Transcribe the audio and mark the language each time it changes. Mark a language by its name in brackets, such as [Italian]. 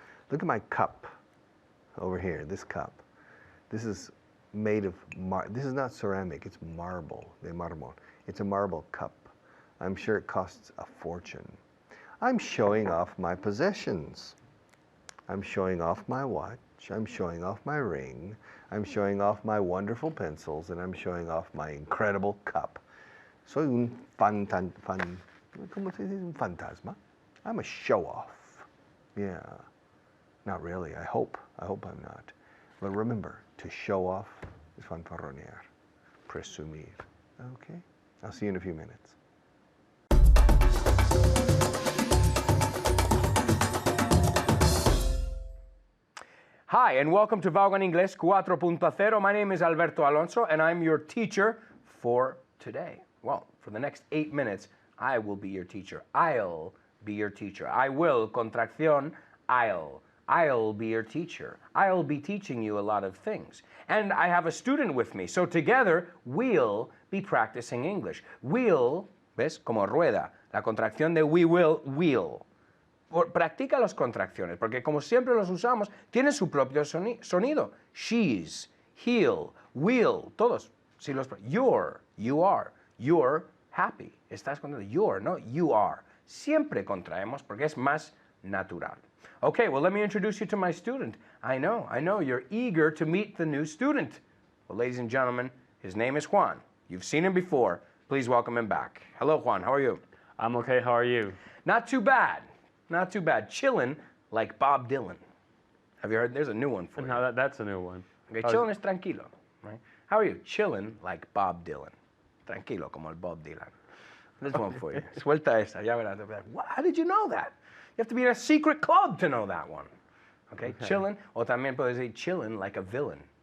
[English] Look at my cup over here, this cup. This is made of this is not ceramic, it's marble. [Spanish] De mármol. [English] It's a marble cup. I'm sure it costs a fortune. I'm showing off my possessions. I'm showing off my watch. I'm showing off my ring. I'm showing off my wonderful pencils, and I'm showing off my incredible cup. [Spanish] Soy un ¿cómo se dice? Un fantasma. [English] I'm a show-off. Yeah. Not really. I hope I'm not. But remember, to show off is fanfarronear. Presumir. Okay? I'll see you in a few minutes. Hi, and welcome to Vaughan Inglés 4.0. My name is Alberto Alonso, and I'm your teacher for today. Well, for the next 8 minutes, I will be your teacher. I'll be your teacher. I will, contracción, I'll be your teacher. I'll be teaching you a lot of things. And I have a student with me, so together we'll be practicing English. [Spanish] We'll, ¿ves? Como rueda. La contracción de we will. Practica las contracciones, porque como siempre los usamos, tienen su propio sonido. [English] She's, he'll, will, todos. [Spanish] Si los, [English] you're, you are, you're happy. [Spanish] Estás contento. [English] You're, no, you are. [Spanish] Siempre contraemos porque es más natural. [English] Okay, well, let me introduce you to my student. I know, you're eager to meet the new student. Well, ladies and gentlemen, his name is Juan. You've seen him before. Please welcome him back. Hello, Juan, how are you? I'm okay, how are you? Not too bad. Not too bad. Chillin' like Bob Dylan. Have you heard? There's a new one for you. No, that's a new one. Okay, chillin' is tranquilo, right? How are you? Chillin' like Bob Dylan. [Spanish] Tranquilo como el Bob Dylan. [English] There's one for you. [Spanish] Suelta esa, ya verás. [English] What? How did you know that? You have to be in a secret club to know that one. Okay, chillin', [Spanish] o también puedes decir [English] chillin' like a villain.